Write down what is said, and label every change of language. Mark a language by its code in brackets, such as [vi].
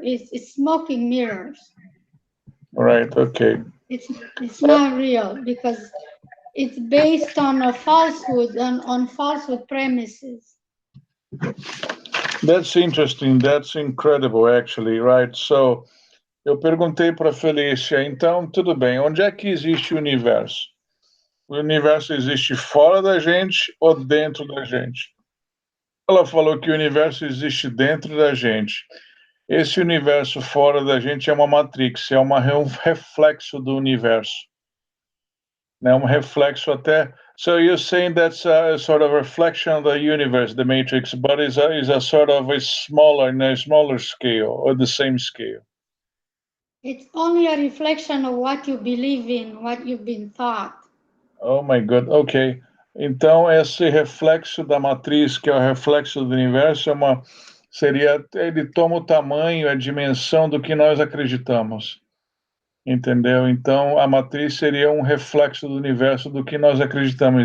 [en] It's smoking mirrors. Right, okay. It's not real because it's based on a falsehood and on falsehood premises. That's interesting. That's incredible, actually, right? [pt] So, eu perguntei para Felicia, então, tudo bem, onde é que existe o universo? O universo existe fora da gente ou dentro da gente? Ela falou que o universo existe dentro da gente. Esse universo fora da gente é uma matrix, é um reflexo do universo. Né? Um reflexo até... [en] So you're saying that's a sort of reflection of the universe, the matrix, but is a sort of a smaller scale or the same scale? It's only a reflection of what you believe in, what you've been taught. Oh my God, ok. [pt] Então esse reflexo da matriz, que é o reflexo do universo, ele toma o tamanho, a dimensão do que nós acreditamos. Entendeu? Então, a matriz seria um reflexo do universo do que nós acreditamos.